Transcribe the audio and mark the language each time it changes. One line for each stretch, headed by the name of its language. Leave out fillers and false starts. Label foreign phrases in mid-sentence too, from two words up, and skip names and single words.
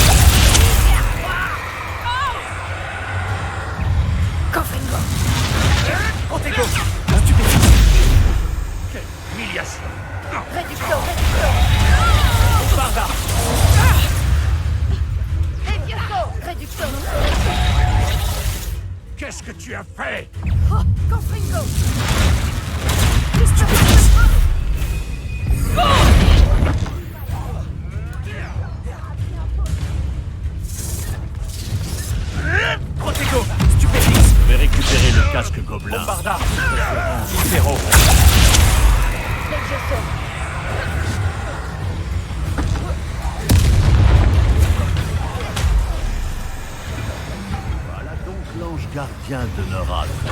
French: Confringo! Protego. Quelle humiliation. Reducto! Bombarda. Levioso! Reducto! Qu'est-ce que tu as fait? Oh! Confringo! Protego. Stupéfix. Je vais récupérer le casque gobelin. Bombarda. Zéro. Levioso! Voilà donc l'ange gardien de Norad.